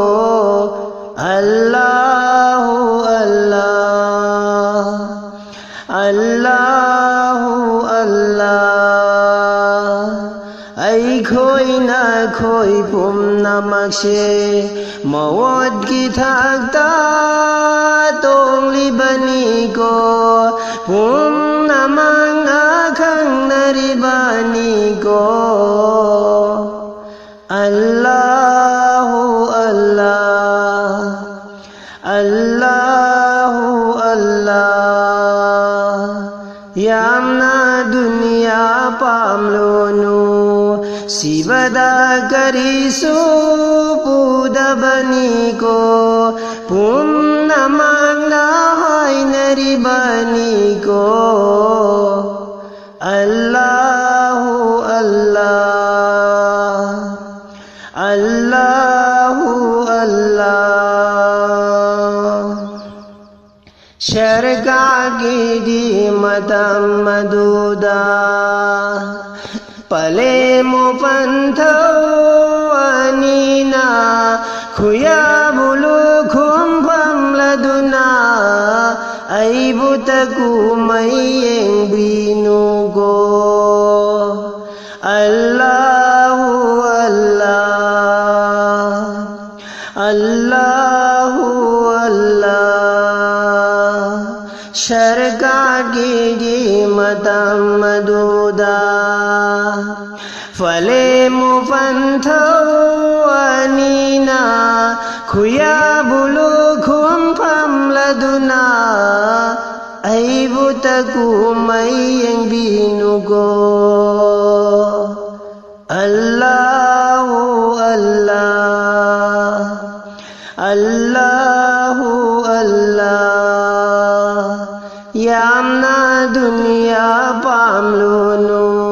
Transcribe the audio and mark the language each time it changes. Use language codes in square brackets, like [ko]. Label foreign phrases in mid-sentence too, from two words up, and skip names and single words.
[ar] الله الله الله الله [mni] Ai khoi na khoi pum namakshe Mawad ki thakta tong libani ko Pum namang na khang nari bani ko [ar] الله الله الله الله [mni] Yamna dunya pamluno Sivada karisu pudabani ko Punnamangna hainari bani ko [ar] الله الله الله الله [mni] Sharga gidi matam maduda Pale mo panthawanina Khuya bulu khumpam laduna Ai butaku mayeng binugo [ar] الله الله الله الله [mni] Sharga gidi matam maduda Fale mo panthawanina Khuya bulu khumpam laduna Ai butaku mayeng binugo [ar] الله الله الله الله [mni] Yamna dunya pamluno